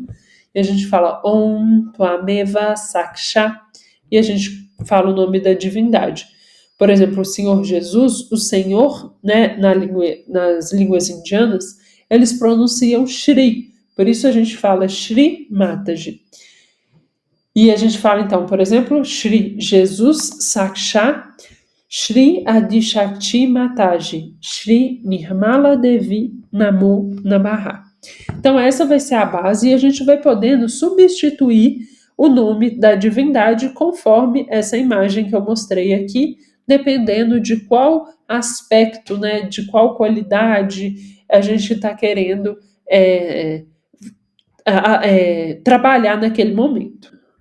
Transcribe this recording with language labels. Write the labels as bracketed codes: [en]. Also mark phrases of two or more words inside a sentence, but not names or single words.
[pt] E a gente fala [sa] ॐ त्वमेव साक्षा, [pt] e a gente fala o nome da divindade. Por exemplo, o Senhor Jesus, o Senhor, né, nas línguas indianas, eles pronunciam Shri, por isso a gente fala Shri Mataji. E a gente fala então, por exemplo, [sa] श्री Jesus साक्षा श्री आदिशक्ति माताजी श्री निर्मला देवी नमो नमः. [pt] Então essa vai ser a base e a gente vai podendo substituir o nome da divindade conforme essa imagem que eu mostrei aqui, dependendo de qual aspecto, né, de qual qualidade a gente está querendo trabalhar naquele momento.